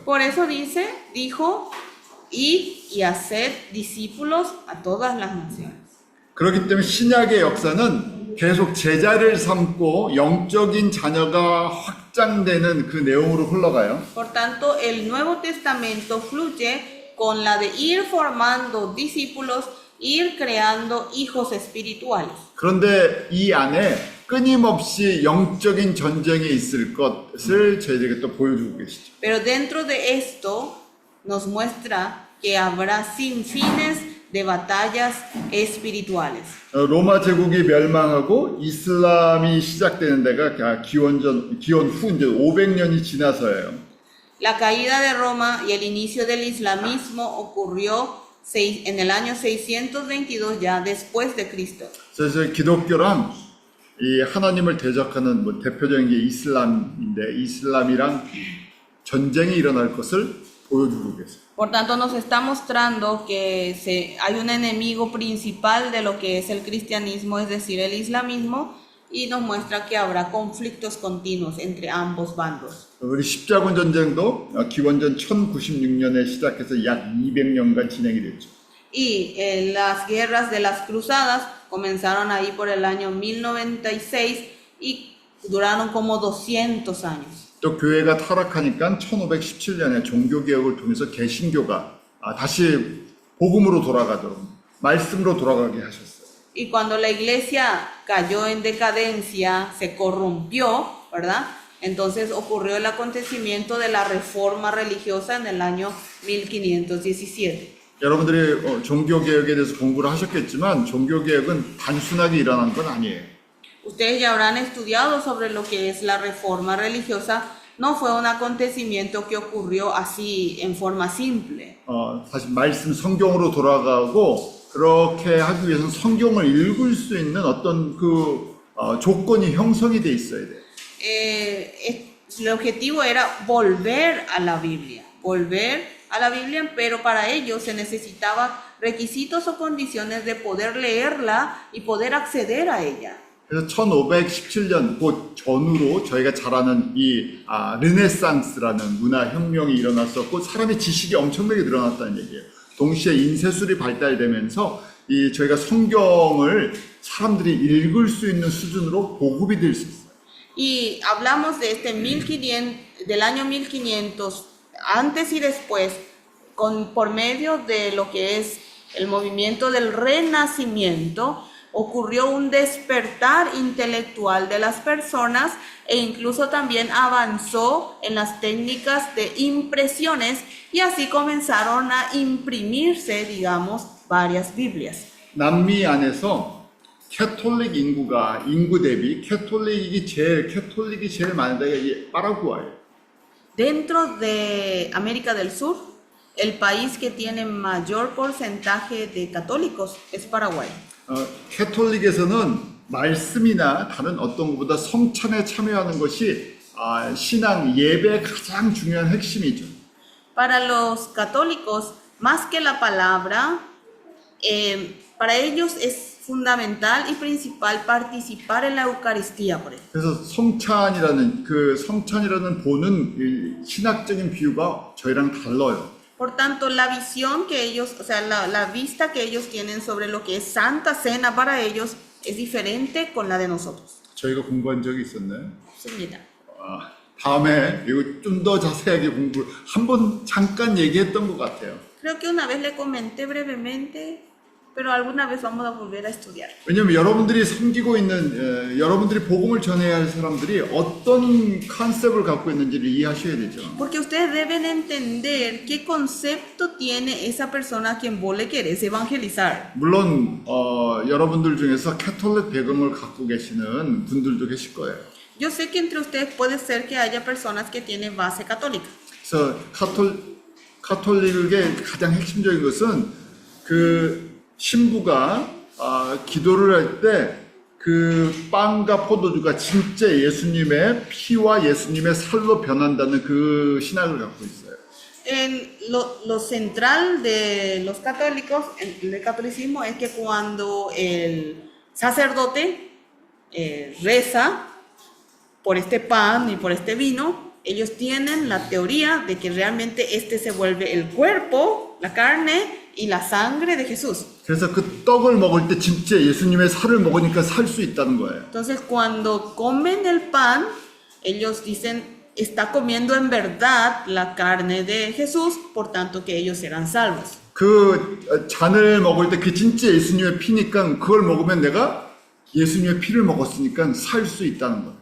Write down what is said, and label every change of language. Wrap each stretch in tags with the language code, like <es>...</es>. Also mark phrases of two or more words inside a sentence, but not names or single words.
<es>Por eso dijo, id y haced discípulos a todas las naciones.</es> <ko>그렇기 때문에 신약의 역사는 계속 제자를 삼고 영적인 자녀가 확장되는 그 내용으로 흘러가요.</ko> <es>Por tanto, el Nuevo Testamento fluye con la de ir formando discípulos, ir creando hijos espirituales.</es> <ko>그런데 이 안에 끊임없이 영적인 전쟁이 있을 것을 저희들에게 또 보여주고 계시죠.</ko> <es>Pero dentro de esto nos muestra que habrá sin fines de batallas espirituales.</es> <ko>로마 제국이 멸망하고 이슬람이 시작되는 데가 기원 후 이제 500년이 지나서예요.</ko> <es>La caída de Roma y el inicio del islamismo ocurrió en el año 622 ya después de Cristo.</es> <ko>그래서 기독교랑 이 하나님을 대적하는 대표적인 게 이슬람인데 이슬람이랑 전쟁이 일어날 것을 보여주고 계세요.</ko> <es>Por tanto, nos está mostrando que hay un enemigo principal de lo que es el cristianismo, es decir, el islamismo, y nos muestra que habrá conflictos continuos entre ambos bandos.</es> <ko>우리 십자군 전쟁도 기원전 1096년에 시작해서 약 200년간 진행이 됐죠.</ko> <es>Y las guerras de las cruzadas comenzaron ahí por el año 1096 y duraron como 200 años.</es> <ko>또 교회가 타락하니까 1517년에 종교개혁을 통해서 개신교가 다시 복음으로 돌아가도록 말씀으로 돌아가게 하셨어요.</ko> <es>Y cuando la iglesia cayó en decadencia, se corrompió, ¿verdad? Entonces ocurrió el acontecimiento de la reforma religiosa en el año 1517.</es> <ko>여러분들이 종교개혁에 대해서 공부를 하셨겠지만 종교개혁은 단순하게 일어난 건 아니에요.</ko> <es>Ustedes ya habrán estudiado sobre lo que es la reforma religiosa. No fue un acontecimiento que ocurrió así en forma simple.</es> <ko>다시 말씀 성경으로 돌아가고 그렇게 하기 위해서는 성경을 읽을 수 있는 어떤 조건이 형성이 돼 있어야 돼요.</ko> <es>El objetivo era volver a la Biblia. volver a la Biblia, pero para ello se necesitaba requisitos o condiciones de poder leerla y poder acceder a ella.</es> <ko>그래서 1517년 곧 전후로 저희가 잘 아는 이 르네상스라는 문화혁명이 일어났었고 사람의 지식이 엄청나게 늘어났다는 얘기예요. 동시에 인쇄술이 발달되면서 이 저희가 성경을 사람들이 읽을 수 있는 수준으로 보급이 될 수 있어요.</ko> <es>Y hablamos de este 1500, del año 1500, antes y después, por medio de lo que es el movimiento del Renacimiento, ocurrió un despertar intelectual de las personas e incluso también avanzó en las técnicas de impresiones y así comenzaron a imprimirse, digamos, varias Biblias.</es> <ko>남미 안에서 캐톨릭 인구 대비 캐톨릭이 제일 많은 데가 이 파라구아예요.</ko> <es>Dentro de América del Sur, el país que tiene mayor porcentaje de católicos es Paraguay.</es> <ko>캐톨릭에서는 말씀이나 다른 어떤 것보다 성찬에 참여하는 것이 신앙 예배의 가장 중요한 핵심이죠.</ko> <es>Para los católicos, más que la palabra, para ellos es fundamental y principal participar en la Eucaristía, por ejemplo.</es> <ko>그래서 성찬이라는 보는 이 신학적인 비유가 저희랑 달라요.</ko> <es>Por tanto, la visión que ellos, o sea, la vista que ellos tienen sobre lo que es Santa Cena para ellos es diferente con la de nosotros.</es> <ko>저희가 공부한 적이 있었나요? 없습니다. 다음에 이거 좀 더 자세하게 한번 잠깐 얘기했던 것 같아요.</ko> <es>Creo que una vez le comenté brevemente, pero alguna vez vamos a volver a estudiar.</es> <ko>왜냐면 여러분들이 섬기고 있는 여러분들이 복음을 전해야 할 사람들이 어떤 컨셉을 갖고 있는지를 이해하셔야 되죠.</ko> <es>Porque ustedes deben entender qué concepto tiene esa persona a quien vos le querés evangelizar.</es> <ko>물론 여러분들 중에서 캐톨릭 배경을 갖고 계시는 분들도 계실 거예요.</ko> <es>Yo sé que entre ustedes puede ser que haya personas que tienen base católica.</es> <ko>그래서 카톨릭의 가장 핵심적인 것은 그 신부가 기도를 할 때 그 빵과 포도주가 진짜 예수님의 피와 예수님의 살로 변한다는 그 신학을 갖고 있어요.</ko> <es>Lo central de los católicos, del catolicismo, es que cuando el sacerdote reza por este pan y por este vino, ellos tienen la teoría de que realmente este se vuelve el cuerpo, la carne y la sangre de Jesús.</es> <ko>그래서 그 떡을 먹을 때 진짜 예수님의 살을 먹으니까 살 수 있다는 거예요.</ko> <es>Entonces, cuando comen el pan, ellos dicen, está comiendo en verdad la carne de Jesús, por tanto que ellos serán salvos.</es> <ko>그 잔을 먹을 때 그 진짜 예수님의 피니까 그걸 먹으면 내가 예수님의 피를 먹었으니까 살 수 있다는 거예요.</ko>